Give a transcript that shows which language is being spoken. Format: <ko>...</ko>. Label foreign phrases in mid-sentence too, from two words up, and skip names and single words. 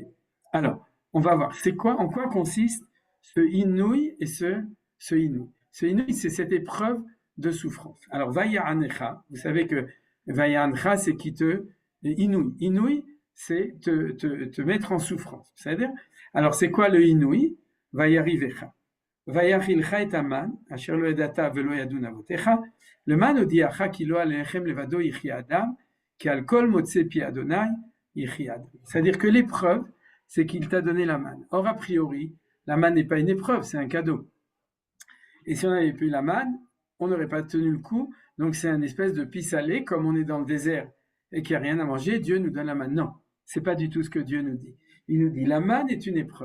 <fr>Alors, on va voir, en quoi consiste ce inouï et ce inouï. Ce inouï, c'est cette épreuve de souffrance. Alors, Vaya'anecha, vous savez que Vaya'anecha, c'est qui te inouï. Inouï, c'est te mettre en souffrance. C'est-à-dire, alors c'est quoi le inouï?</fr> <he>וירעבך. ויאכלך את המן, אשר לא ידעת ולא ידעון אבתיך, למען הודיעך כי לא על הלחם לבדו יחיה אדם, כי על כל מוצא פי ה' יחיה אדם.</he> <fr>C'est-à-dire que l'épreuve, c'est qu'il t'a donné la manne. Or, a priori, la manne n'est pas une épreuve, c'est un cadeau. Et si on n'avait plus la manne, on n'aurait pas tenu le coup, donc c'est une espèce de pis-aller, comme on est dans le désert et qu'il n'y a rien à manger, Dieu nous donne la manne. Non, c'est pas du tout ce que Dieu nous dit. Il nous dit, la manne est une épreuve.</fr>